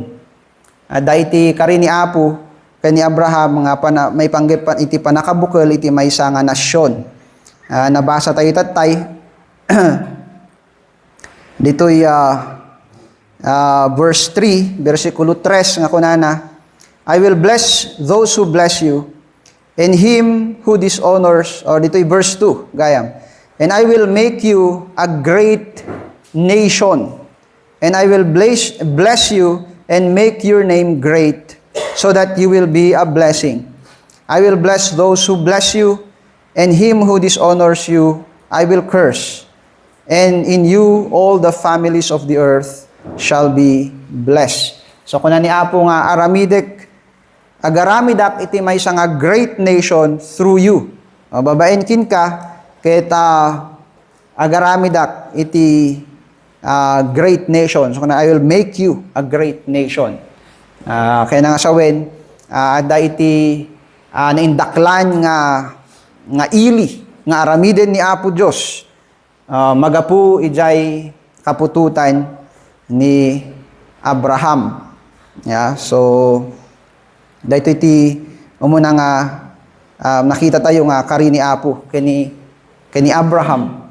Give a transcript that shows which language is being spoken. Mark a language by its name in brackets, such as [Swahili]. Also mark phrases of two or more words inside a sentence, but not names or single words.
[Iloko] Adda iti kari ni Apo ken ni Abraham nga may panggep iti panakabukel iti maysa nga nasyon. Nabasa tayo tatay ditoy verse 3, versikulo 3 nga kunana, [English] I will bless those who bless you, and him who dishonors, or dito'y verse 2, gayam, and I will make you a great nation, and I will bless you and make your name great, so that you will be a blessing. I will bless those who bless you, and him who dishonors you I will curse, and in you all the families of the earth shall be blessed. [Iloko] So kuna ni Apo nga aramidek agaramidak iti maysa nga [English] great nation [Iloko] through you. Babaen kin ka ket agaramidak iti [English] great nation. So kuna I will make you a great nation. [Iloko] Kaya nga sawen adda iti naindaklan nga ili nga aramiden ni Apo Dios. Magapu ijay kapututan ni Abraham. So daytoy iti umuna nga nakita tayo nga kari ni Apo kani Abraham.